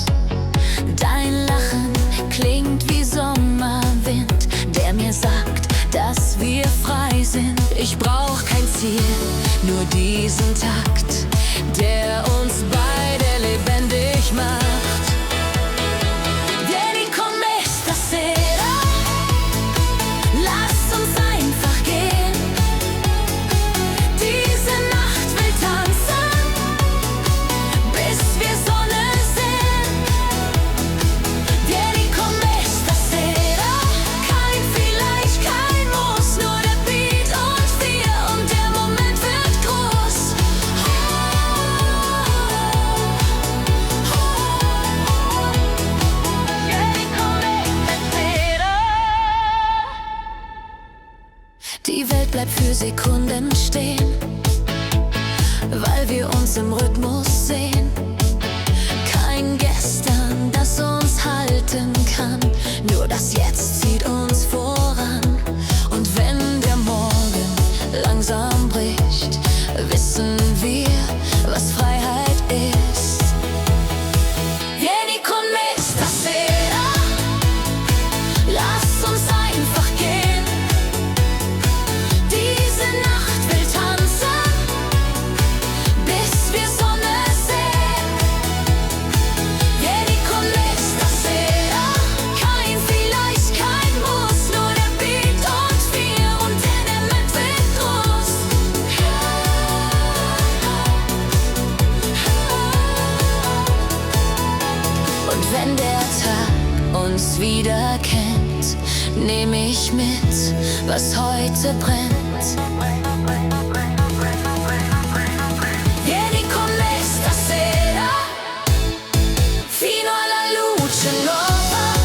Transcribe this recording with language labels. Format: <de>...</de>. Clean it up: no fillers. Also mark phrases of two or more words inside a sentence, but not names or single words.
<de>Dein Lachen klingt wie Sommerwind, der mir sagt, dass wir frei sind. Ich brauch kein Ziel, nur diesen Takt, der uns beide lebendig macht.</de> <it>Vieni con me stasera,</it> <de>lass uns einfach gehen. Diese Nacht will tanzen, bis wir Sonne sehen.</de> <it>Vieni con me stasera,</it> <de>kein vielleicht, kein Muss, nur der Beat und wir, und der Moment wird groß.</de> <it>Vieni con me stasera.</it> <de>Die Welt bleibt für Sekunden stehen, weil wir uns im Rhythmus sehen. Kein Gestern, das uns halten kann, nur das Jetzt zieht uns voran. Und wenn der Morgen langsam bricht, wissen wir, was Freiheit ist.</de> <it>Vieni con me stasera,</it> <de>lass uns einfach gehen. Diese Nacht will tanzen, bis wir Sonne sehen.</de> <it>Vieni con me stasera,</it> <de>kein vielleicht, kein Muss, nur der Beat und wir, und der Moment wird groß. Und wenn der Tag uns wieder kennt, nehm ich mit, was heute brennt.</de> <it>Vieni con me stasera, fino alla luce nuova.</it>